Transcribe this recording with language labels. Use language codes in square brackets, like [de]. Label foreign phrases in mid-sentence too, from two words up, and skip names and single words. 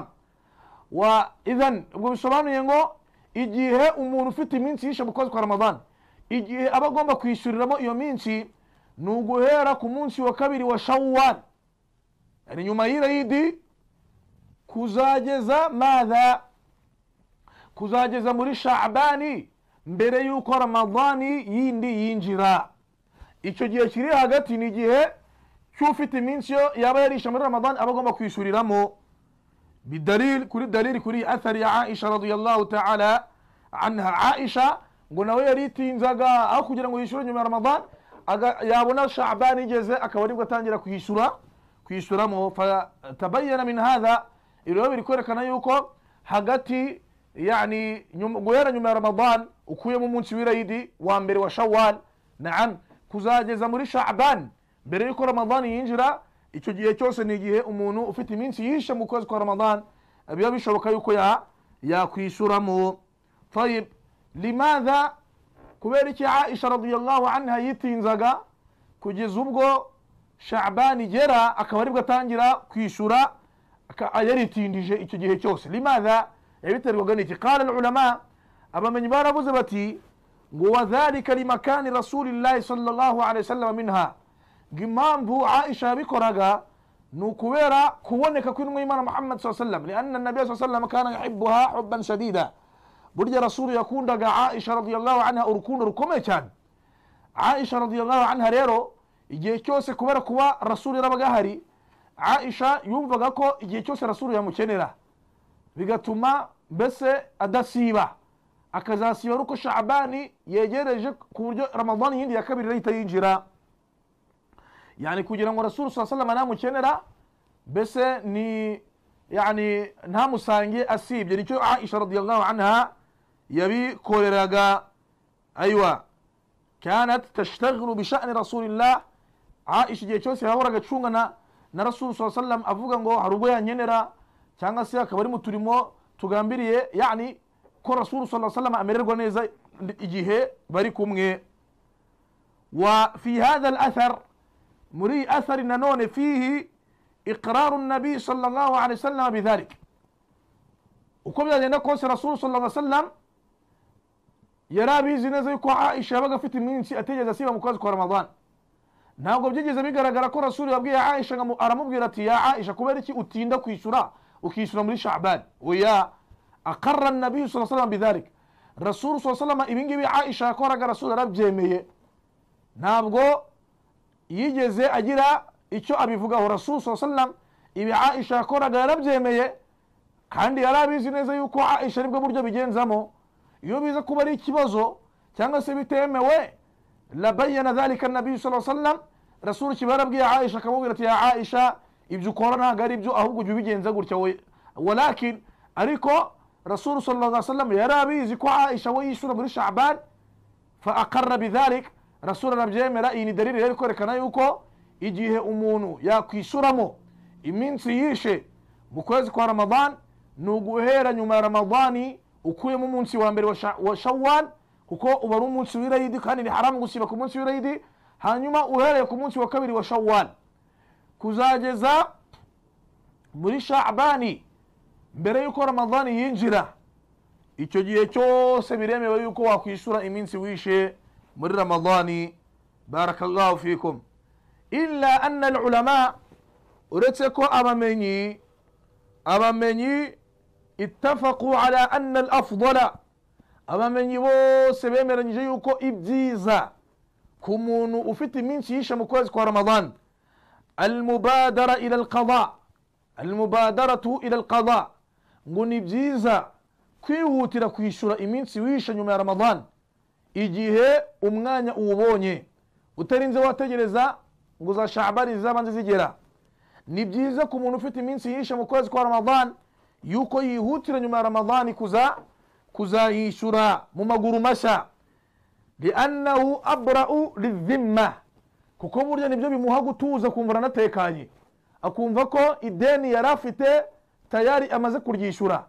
[ar] وإذن [rw] ubwo bisobanuye ngo igihe umuntu ufite iminsi yishe mu kwezi kwa Ramadan, igihe aba agomba kwishyuriramo iyo minsi ni uguhera ku munsi wa kabiri wa Shawwal, yani nyuma y'irayidi kuzageza madha, kuzageza muri Sha'bani, mbere yuko Ramadani yindi yinjira. Icyo gihe kiri hagati ni igihe cy'ufite iminsi yo yaba yarisha muri Ramadan aba agomba kwishyuriramo. Bidalil kuri athari ya Aisha [ar] رضي الله تعالى عنها. [rw] Aisha ngo nawe yaritinzaga aho kugira ngo yishyure nyuma ya Ramadan, yabona Sha'ban igeze akaba aribwo atangira kwishyuramo. [ar] فتبين من هذا, [rw] ilo biri kwerekana yuko hagati yani guhera nyuma ya Ramadan ukuye mu munsi w'irayidi wa mbere wa Shawwal, naam, kuzageza muri Sha'ban mbere yuko Ramadan yinjira, icyo gihe cyose ni igihe umuntu ufite iminsi yishe mu kwezi kwa Ramadan biba bishoboka yuko yakwishyuramo. [ar] طيب، لماذا, [rw] kubera iki Aisha [ar] رضي الله عنها [rw] yitinzaga kugeza ubwo Sha'ban igera akaba aribwo atangira kwishyura, yaritindije icyo gihe cyose? Limadha, yabiterwaga n'iki? [ar] قال العلماء, [rw] abamenyi baravuze bati ngo [ar] وذلك لمكان رسول الله صلى الله عليه وسلم منها, [rw] impamvu Aisha yabikoraga ni ukubera kuboneka kw'intumwa y'Imana Muhammad [ar] صلى الله عليه وسلم, لأن النبي صلى الله عليه وسلم كان يحبها حبا شديدا. [rw] Burya rasulu yakundaga Aisha [ar] رضي الله عنها [rw] urukundo rukomeye cyane. Aisha [ar] رضي الله عنها [rw] rero igihe cyose kubera kuba rasulu yarabaga hari, Aisha yumvaga ko igihe cyose rasulu yamukenera, bigatuma mbese adasiba, akazasiba uko Sha'bani yegereje ku buryo Ramadan yindi ya kabiri leta yinjira. Yani kugira ngo Rasul [ar] صلى الله عليه وسلم [rw] namukenera mbese ni yani ntamusange asibye, nicyo Aisha [ar] رضي الله عنها [rw] yabikoreraga. [ar] أيوه، كانت تشتغل بشأن رسول الله. [rw] Aisha igihe cyose yahoraga acungana na Rasul [ar] صلى الله عليه وسلم, [rw] avuga ngo hari ubwo yankenera cyangwa se akaba ari mu turimo tugambiriye, yani ko Rasul [ar] صلى الله عليه وسلم [rw] amererwa neza igihe bari kumwe. [ar] وفي هذا الأثر, [rw] muri athari nanone, [ar] فيه إقرار النبي صلى الله عليه وسلم بذلك. [rw] Uko byagenda kose Rasul [ar] صلى الله عليه وسلم [rw] yarabizi neza yuko Aisha yabaga afite iminsi ategeza asiba mu kwezi kwa Ramadan. Ntabwo byigeze bigaragara ko Rasul yabwiye Aisha aramubwira ati ya Aisha, kubera iki utinda kwishyura ukishyura muri Sha'ban? Oya, [ar] أقر النبي صلى الله عليه وسلم بذلك. [rw] Rasul [ar] صلى الله عليه وسلم [rw] ibingibi Aisha yakoraga Rasul yarabyemeye, ntabwo yigeze agira icyo abivugaho. Rasul [ar] صلى الله عليه وسلم [rw] ibi Aisha yakoraga yarabyemeye, kandi yarabizi neza yuko Aisha aribwo buryo bigenzamo. Iyo biza kuba ari ikibazo cyangwa se bitemewe, [ar] لبين ذلك النبي صلى الله عليه وسلم, [rw] Rasul kibarabwiye Aisha akamubwira ati ya Aisha, ibyo ukora ntabwo ari byo, ahubwo jya ubigenza gutya we. Walakin ariko Rasul [ar] صلى الله عليه وسلم [rw] yarabizi ko Aisha we yishyura muri Sha'ban, [ar] فأقر بذلك. [rw] Rasul arabyemera. Iyi ni dalili rero kwerekana yuko igihe umuntu yakwishyuramo iminsi yishe mu kwezi kwa Ramadan ni uguhera nyuma ya Ramadani ukuyemo umunsi wa mbere wa Shawwal, kuko uba ari umunsi w'irayidi kandi ni haramu gusiba ku munsi w'irayidi. Hanyuma uhereye ku munsi wa kabiri wa Shawwal kuzageza muri Sha'bani mbere yuko Ramadani yinjira, icyo gihe cyose biremewe yuko wakwishyura iminsi wishe muri Ramadani. [ar] بارك الله فيكم. إلا أن العلماء, [rw] uretse ko abamenyi [ar] اتفقوا على أن الأفضل, [rw] abamenyi bose bemeranyije yuko ibyiza ku muntu ufite iminsi yishe mu kwezi kwa Ramadan, [ar] المبادرة إلى القضاء، المبادرة إلى القضاء, [rw] ngo ni byiza kwihutira kwishyura iminsi wishe nyuma ya Ramadan igihe umwanya uwubonye, utarinze wategereza ngo za Sha'ban zabanze zigera. Ni byiza ku muntu ufite iminsi yishe mu kwezi kwa Ramadan yuko yihutira nyuma ya Ramadan kuzayishyura mu maguru mashya, [ar] لأنه أبرأ للذمة, [rw] kuko burya nibyo bimuha gutuza, kumva anatekanye, akumva ko ideni yari afite tayari amaze kuryishyura.